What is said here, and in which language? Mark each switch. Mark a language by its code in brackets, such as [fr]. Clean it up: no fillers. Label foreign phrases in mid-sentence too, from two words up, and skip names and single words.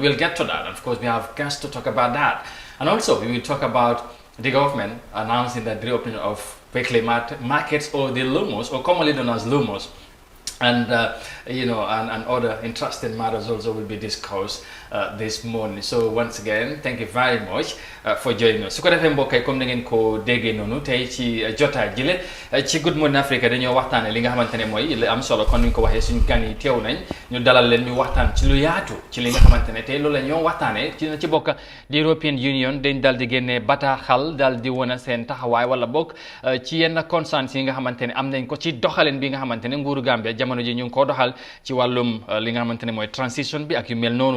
[en] We'll get to that, and of course we have guests to talk about that, and also we will talk about the government announcing that the reopening of weekly markets, or the LUMOs, or commonly known as LUMOs, and and other interesting matters also will be discussed this morning. So once again thank you very much for joining us. [wo] su ko defee mbokk yi comme na ngeen ko déggee noonu tey ci jotaay jile ci Good Morning Africa dañoo waxtaane li nga xamante ne mooy li am solo, kon ni ñu ko waxee suñu gan yi teew nañ ñu dalal leen ñu waxtaan ci lu yaatu ci li nga xamante ne tey loolu la ñoo waxtaanee ci bokk di European Union dañ dal di génnee bataaxal dal di wane seen taxawaay wala bokk ci yenn concerns yi nga xamante ne am nañ ko ci doxalin bi nga xamante ne nguuru Gambia jamono ji ñu ngi ko doxal ci wàllum li nga xamante ne mooy transition bi ak yu mel noonu.